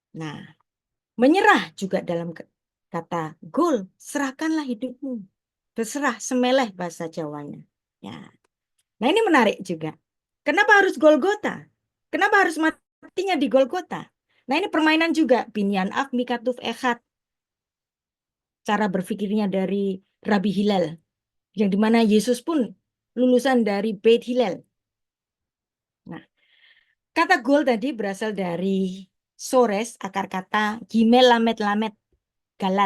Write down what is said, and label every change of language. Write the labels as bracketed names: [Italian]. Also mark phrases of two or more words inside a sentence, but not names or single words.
[Indonesian] Nah, Menyerah juga dalam kata gol, serahkanlah hidupmu. Berserah, semeleh bahasa Jawanya. Ya. Nah ini menarik juga. Kenapa harus Golgota? Kenapa harus matinya di Golgota? Nah ini permainan juga. [Hebrew] בנין אב מכתוב אחד. [Indonesian] Cara berpikirnya dari Rabi Hilal. Yang dimana Yesus pun lulusan dari Beit Hillel. Nah, kata gol tadi berasal dari sores, akar kata [Hebrew] גימל למד למד גלל.